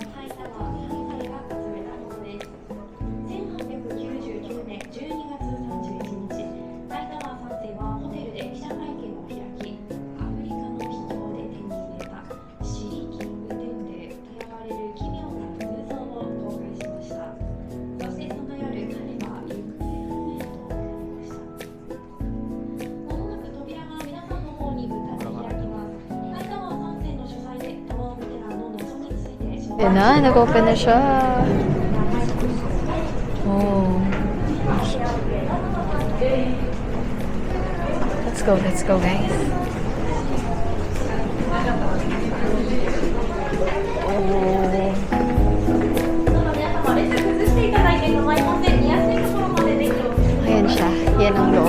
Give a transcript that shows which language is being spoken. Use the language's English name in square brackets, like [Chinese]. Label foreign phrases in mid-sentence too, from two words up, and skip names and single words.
[Japanese] 1899 年12月31日、ライトマン3世はホテルで記者会見を開き、アフリカの秘境で手に入れたシリキングデンデーと呼ばれる奇妙な偶像を公開しました。そしてその夜、彼は行方不明となりました。まもなく扉が皆さんの方に向かって開きます。ライトマン3世の主催でタワーオペラの謎について紹介 [Filipino] Yan na, nag-open na siya. Oh. [English] Let's go guys. [Filipino] Ayan siya. Yan ang loob.